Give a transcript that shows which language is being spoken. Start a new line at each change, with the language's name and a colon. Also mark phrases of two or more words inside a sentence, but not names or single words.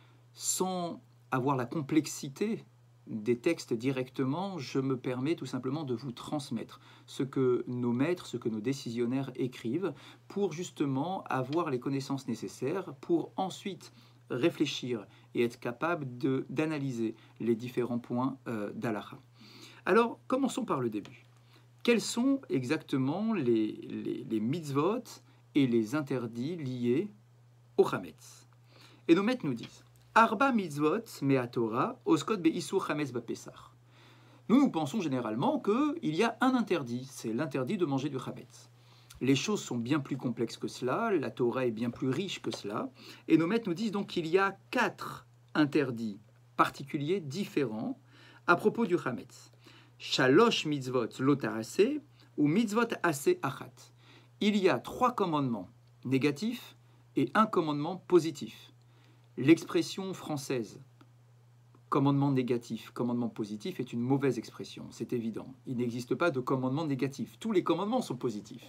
French: Sans avoir la complexité des textes directement, je me permets tout simplement de vous transmettre ce que nos maîtres, ce que nos décisionnaires écrivent pour justement avoir les connaissances nécessaires pour ensuite réfléchir et être capable d'analyser les différents points d'Halacha. Alors, commençons par le début. Quels sont exactement les mitzvot et les interdits liés au Chametz? Et nos maîtres nous disent
Hebrew: ארבע מצוות מן התורה עוסקות באיסור חמץ בפסח.
French: Nous pensons généralement qu'il y a un interdit, c'est l'interdit de manger du chametz. Les choses sont bien plus complexes que cela, la Torah est bien plus riche que cela, et nos maîtres nous disent donc qu'il y a 4 interdits particuliers différents à propos du chametz.
Hebrew: שלוש מצוות לא תעשה ומצוות עשה אחת.
French: Il y a 3 commandements négatifs et un commandement positif. L'expression française, commandement négatif, commandement positif, est une mauvaise expression, c'est évident. Il n'existe pas de commandement négatif. Tous les commandements sont positifs.